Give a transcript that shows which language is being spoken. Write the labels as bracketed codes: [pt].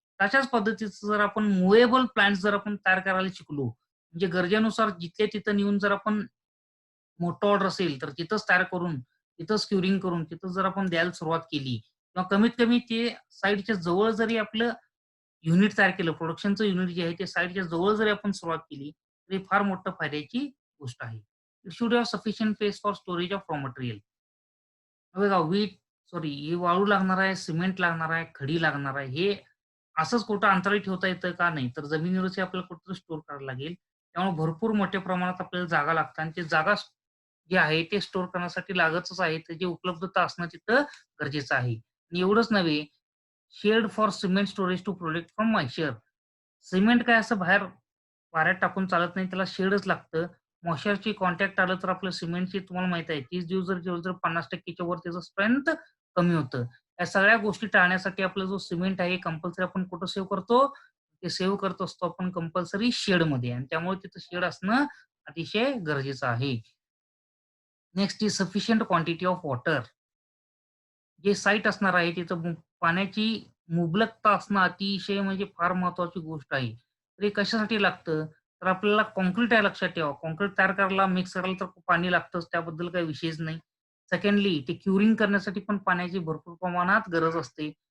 [mr] तशाच पद्धतीचं जर आपण मूव्हेबल प्लांट्स जर आपण तयार करायला शिकलो, म्हणजे गरजेनुसार जिथल्या तिथं नेऊन जर आपण मोठं ऑर्डर असेल तर तिथंच तयार करून, तिथंच क्युरिंग करून, तिथं जर आपण द्यायला सुरुवात केली किंवा कमीत कमी ते साईटच्या जवळ जरी आपलं युनिट तयार केलं, प्रोडक्शनचं युनिट जे आहे ते साईटच्या जवळ जरी आपण सुरुवात केली, तरी फार मोठं फायद्याची गोष्ट आहे. [en] It should have sufficient space for storage of raw material. [mr] बघा हे वाळू लागणार आहे, सिमेंट लागणार आहे, खडी लागणार आहे. हे असंच कुठं अंतराळी ठेवता येतं का? नाही. तर जमिनीवरची आपल्याला कुठेतरी स्टोअर करायला लागेल. त्यामुळे भरपूर मोठ्या प्रमाणात आपल्याला जागा लागते आणि ती जागा जी आहे ते स्टोअर करण्यासाठी लागतच आहे. त्याची उपलब्धता असणं तिथं गरजेचं आहे. आणि एवढंच नव्हे, [en] Shed for cement storage to protect from moisture. [mr] Cement काय असं बाहेर वाऱ्यात टाकून चालत नाही. त्याला शेडच लागतं. मॉइश्चरची कॉन्टॅक्ट आलं तर आपलं सिमेंटची तुम्हाला माहिती आहे 30 दिवस जर ठेवलं तर 50% वर त्याचं स्ट्रेंथ कमी होतं. या सगळ्या गोष्टी टाळण्यासाठी आपला जो सिमेंट आहे कंपल्सरी आपण कुठं सेव्ह करतो? ते सेव्ह करत असतो आपण कंपल्सरी शेडमध्ये आणि त्यामुळे तिथं शेड असणं अतिशय गरजेचं आहे. [en] Next is sufficient quantity of water. [mr] जे साईट असणार आहे तिथं पाण्याची मुबलकता असणं अतिशय म्हणजे फार महत्वाची गोष्ट आहे. तर हे कशासाठी लागतं? तर आपल्याला काँक्रीट आहे लक्षात ठेवा. काँक्रीट तयार करायला, मिक्स करायला तर पाणी लागतंच त्याबद्दल काही विषयच नाही. सेकंडली ते क्युरिंग करण्यासाठी पण पाण्याची भरपूर प्रमाणात गरज असते.